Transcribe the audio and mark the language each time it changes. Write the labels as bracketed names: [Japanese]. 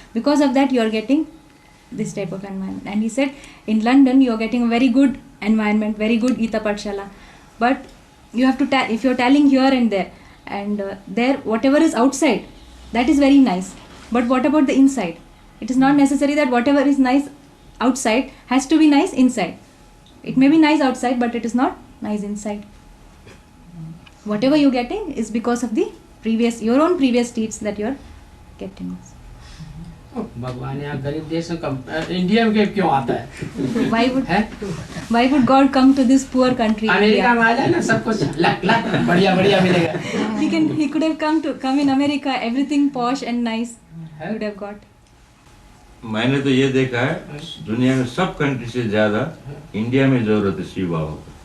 [English] Because of that you are getting this type of environment. And he said in London you are getting a very good environment, very good Gita Pathshala, but you have to if you are tallying here and there, and there whatever is outside, that is very nice, but what about the inside? It is not necessary that whatever is nice outside has to be nice inside. It may be nice outside, but it is not nice inside. Whatever you are getting is because of the your own previous deeds that you are getting. [Hindi] भगवान यहाँ गरीब देश में India में क्यों आता है? [English] Why would God come to this poor country? [Hindi] America में आ जाए ना, सब कुछ लक बढ़िया बढ़िया मिलेगा. [English] He could have come in America, everything posh and nice. He would have got. [Hindi] मैंने तो ये देखा है दुनिया में सब कंट्री से ज्यादा इंडिया में जरूरत है शिव बाबा को.